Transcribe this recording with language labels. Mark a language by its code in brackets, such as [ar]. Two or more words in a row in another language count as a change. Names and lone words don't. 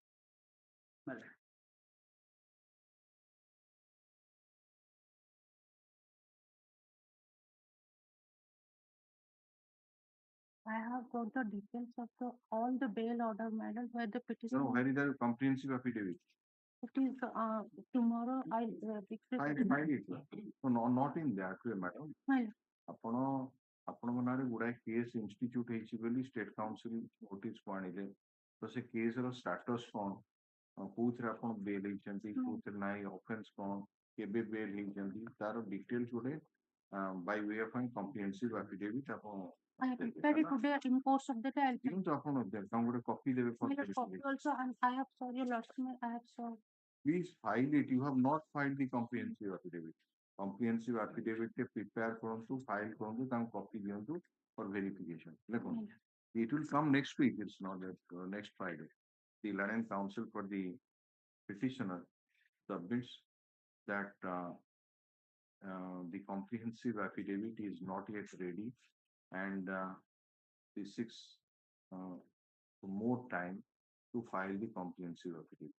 [en] I have got the details of all the bail order, my lord, where the petitioner. No, where is the comprehensive affidavit? It is tomorrow. I'll Find it. So not in that way, madam. My lord. [or] ଆପଣ ଆପଣଙ୍କ ନାଁରେ ଗୁଡ଼ାଏ [en] case institute [or] ହେଇଛି ବୋଲି [en] state counsel noticeକୁ [or] ଆଣିଲେ ତ ସେ [en] caseର status [or] କ'ଣ କୋଉଥିରେ ଆପଣ ବେଲ୍ ହେଇଛନ୍ତି କୋଉଥିରେ ନାହିଁ ଅଫେନ୍ସ କ'ଣ କେବେ ବେଲ୍ ହେଇଛନ୍ତି ତାର ଡିଟେଲ୍ସ ଗୋଟେ [en] by way of comprehensive affidavit [or] ଆପଣ [en] I have prepared it today in course of the day. [or] ଦିଅନ୍ତୁ ଆପଣ ତାଙ୍କୁ ଗୋଟେ କପି ଦେବେ [en] My lord, copy also, and I have saw your lordship. I have saw. Please file it. You have not filed the comprehensive affidavit. Comprehensive affidavit [or] କେ ପ୍ରିପେୟାର କରନ୍ତୁ, ଫାଇଲ କରନ୍ତୁ, [en] then copy diyantu for verification. It will come next week. It's not that next Friday. The Land Council for the petitioner submits that the comprehensive affidavit is not yet ready, and the seeks more time to file the comprehensive affidavit.